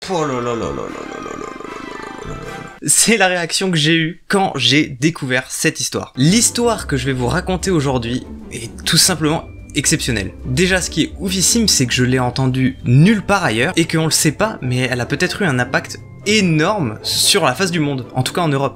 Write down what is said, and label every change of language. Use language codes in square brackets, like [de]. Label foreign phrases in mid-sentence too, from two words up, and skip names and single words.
[fr] Oh là là là là là là là là là là. C'est la réaction que j'ai eue quand j'ai découvert cette histoire. L'histoire que je vais vous raconter aujourd'hui est tout simplement exceptionnelle. Déjà, ce qui est oufissime, c'est que je l'ai entendue nulle part ailleurs et qu'on le sait pas, mais elle a peut-être eu un impact énorme sur la face du monde, en tout cas en Europe.